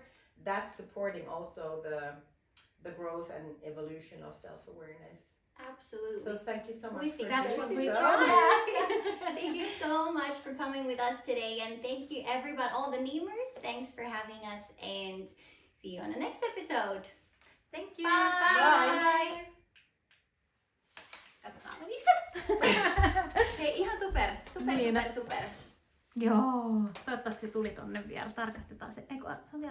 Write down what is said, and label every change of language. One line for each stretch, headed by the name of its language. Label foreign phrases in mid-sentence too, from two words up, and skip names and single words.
English: That's supporting also the growth and evolution of self-awareness. Absolutely. So thank you so much. We think that's doing what we so. try. Yeah. Thank you so much for coming with us today, and thank you everybody, all the Neemers. Thanks for having us, and see you on the next episode. Thank you. Bye. Bye.
Finnish: Katsotaan menikö se? Hei, ihan super. Niin. Super. Joo. Toivottavasti se tuli tonne vielä. Tarkastetaan se. Eikö, se on vielä